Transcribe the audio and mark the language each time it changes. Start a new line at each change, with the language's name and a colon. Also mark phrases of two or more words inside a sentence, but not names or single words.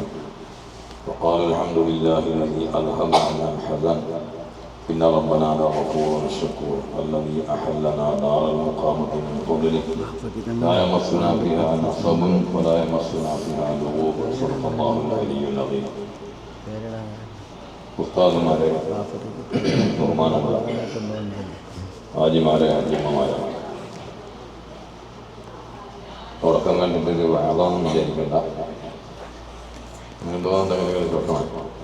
Arabic: وقال الحمد لله الذي أذهب عنا الحزن إن ربنا لغفور شكور الذي أحلنا دار المقامة من فضله لا يمسنا فيها نصب ولا يمسنا فيها لغوب. صدق الله العلي العظيم.
Malayalam: ഉസ്താദുമാരെ, ബഹുമാനമുള്ള ഹാജിമാരെ, ഹാജിമ്മമാരെ, തുടക്കം കണ്ടിട്ട് വേളമൊന്നും വിചാരിക്കണ്ട. അങ്ങനെ തോന്നുന്ന തുടക്കമാണ്.